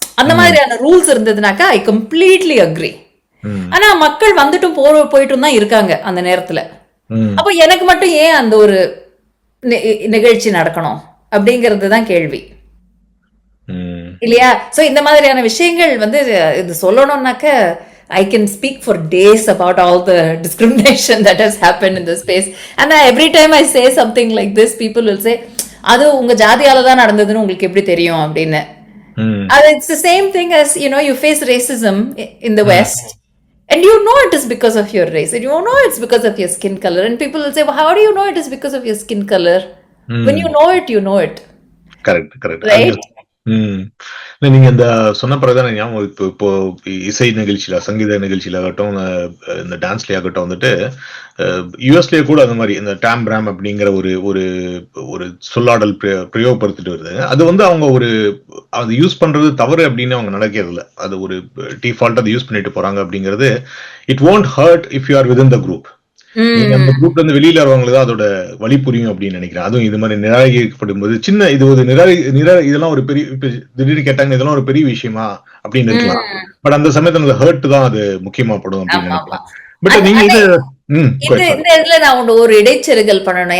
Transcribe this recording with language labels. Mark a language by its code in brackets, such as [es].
[ta] அந்த மாதிரியான rules இருந்ததுனாக்கா [en] I completely agree. [ta] ஆனா மக்கள் வந்துட்டும் போயிட்டும் தான் இருக்காங்க அந்த நேரத்துல. அப்போ எனக்கு மட்டும் ஏன் அந்த ஒரு நிகழ்ச்சி நடக்கணும் அப்படிங்கிறது தான் கேள்வி இல்லையா? [en] so [ta] இந்த மாதிரியான விஷயங்கள் வந்து இது சொல்லணும்னாக்க [en] I can speak for days about all the discrimination that has happened in this space. And every time I say something like this, people will say, [ta] அது உங்க ஜாதியால தான் நடந்ததுன்னு உங்களுக்கு எப்படி தெரியும் அப்படின்னு. [en] It's the same thing as, you face racism in the West. And you know it is because of your race. And you know it's because of your skin color. And people will say, well, how do you know it is because of your skin color? When you know it, you know it. Correct. Right? [ta] நீங்க இந்த சொன்ன பிறகுதான் ஞாபகம், இப்போ இசை நிகழ்ச்சியில, சங்கீத நிகழ்ச்சியில ஆகட்டும், இந்த டான்ஸ்லயே ஆகட்டும், வந்துட்டு யுஎஸ்லயே கூட அந்த மாதிரி இந்த டாம் பிராம் அப்படிங்கிற ஒரு ஒரு ஒரு சொல்லாடல் பிரயோகப்படுத்திட்டு வருது. அது வந்து அவங்க அது யூஸ் பண்றது தவறு அப்படின்னு அவங்க நடக்கிறது இல்லை. அது ஒரு டிஃபால்ட் அதை யூஸ் பண்ணிட்டு போறாங்க அப்படிங்கிறது. [en] It won't hurt if you are within the group. [ta] நீங்க அந்த குரூப்ல இருந்து வெளியில வரவங்களுக்கு அதோட வழி புரியும் அப்படின்னு நினைக்கிறேன். அதுவும் இது மாதிரி நிராகரிக்கப்படும் போது இது ஒரு இதெல்லாம் ஒரு பெரிய, திடீர்னு கேட்டாங்க இதெல்லாம் ஒரு பெரிய விஷயமா அப்படின்னு இருக்கலாம். பட் அந்த சமயத்துல ஹர்ட் தான் அது முக்கியமா படும் அப்படின்னு நினைக்கலாம். பட் நீங்க இந்த இதுல நான் ஒரு இடைச்செருகல் பண்ணணும்.